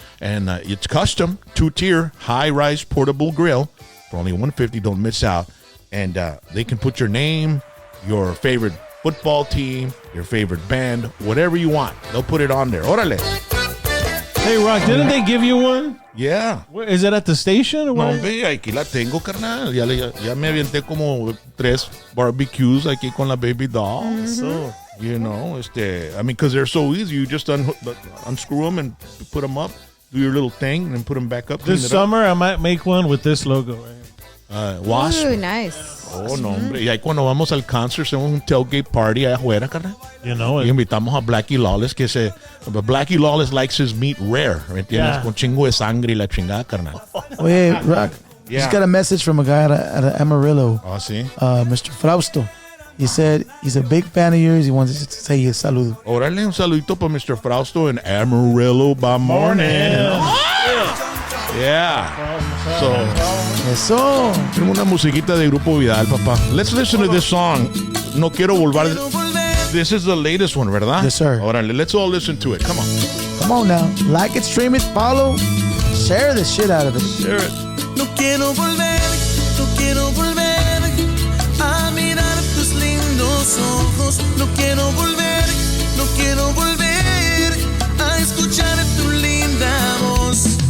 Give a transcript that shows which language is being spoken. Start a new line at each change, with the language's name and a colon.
English: And it's custom, 2-tier, high-rise portable grill for only $150. Don't miss out. And they can put your name, your favorite football team, your favorite band, whatever you want. They'll put it on there. Órale. Hey, Rock, didn't they give you one? Yeah. Where, is it at the station or what?
Spanish: No, ve, aquí la tengo, carnal. Ya me aventé como 3 barbecues aquí con la baby doll.
English: So, You know, I mean, because they're so easy. You just unscrew them and put them up, do your little thing, and then put them back up. This summer, I might make one with this logo right here. Wasp. Ooh, nice.
Spanish: Oh, no, hombre. Y ahí cuando vamos al concert, hacemos un tailgate party allá afuera, carnal.
English: You know
Spanish: Y
English: it.
Spanish: invitamos a
English: Blackie Lawless, but Blackie Lawless likes his meat rare,
Spanish: ¿me entiendes?
English: Yeah.
Spanish: Con chingo de sangre y la chingada, carnal.
English: Wait, Rock. Yeah. Just got a message from a guy at Amarillo,
Spanish: Oh, sí.
English: Mr. Frausto. He said he's a big fan of yours. He wants to say his salud.
Spanish: Órale, un saludito para Mr.
English: Frausto in Amarillo by morning. Yeah. So,
Spanish: Eso. tenemos una musiquita de Grupo Vidal, papá.
English: Let's listen to this song.
Spanish: No quiero volver.
English: This is the latest one,
Spanish: ¿verdad?
English: Yes, sir. Órale, let's all listen to it. Come on. Come on now. Like it, stream it, follow. Share the shit out of it. Share it.
Spanish: No quiero volver a mirar tus lindos ojos. No quiero volver a escuchar tu linda voz.